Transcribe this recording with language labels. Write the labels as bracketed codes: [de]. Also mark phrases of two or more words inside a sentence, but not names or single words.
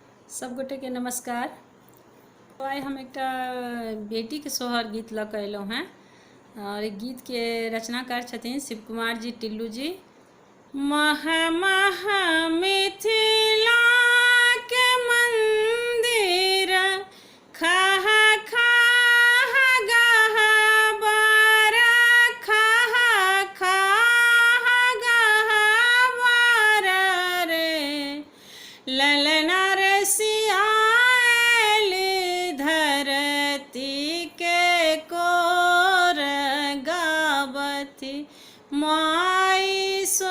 [mai] सब गोटे के नमस्कार। तो आइ हम एक बेटी के सोहर गीत लऽ कऽ अयलहुँ हैं और गीत के रचनाकार छथिन शिव कुमार जी टिल्लू जी। मह मह मिथिला के मंदिर खह खह गह बर खह खह गह बर रे ललना धरती के कोर गावती माई